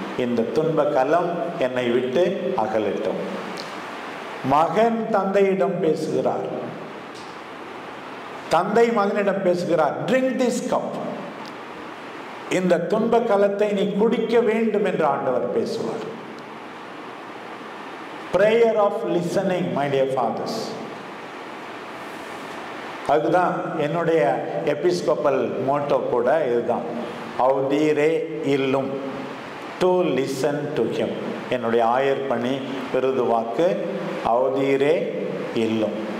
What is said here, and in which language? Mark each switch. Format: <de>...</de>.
<ta>இந்த துன்ப கலம் என்னை விட்டு அகலட்டும். மகன் தந்தையிடம் பேசுகிறார், தந்தை மகனிடம் பேசுகிறார்,</ta> <en>Drink this cup.</en> <ta>இந்த துன்ப கலத்தை நீ குடிக்க வேண்டும் என்று ஆண்டவர் பேசுவார்.</ta> <en>prayer of listening, my dear fathers.</en> <ta>அதுதான் என்னுடைய எபிஸ்கோப்பல் மோட்டோ கூட இதுதான்,</ta> <la>அவுதீரே இல்லும்,</la> <en>To listen to him.</en> <ta>என்னுடைய ஆயர் பணி விருது வாக்கு</ta> <la>அவுதீரே இல்லும்.</la>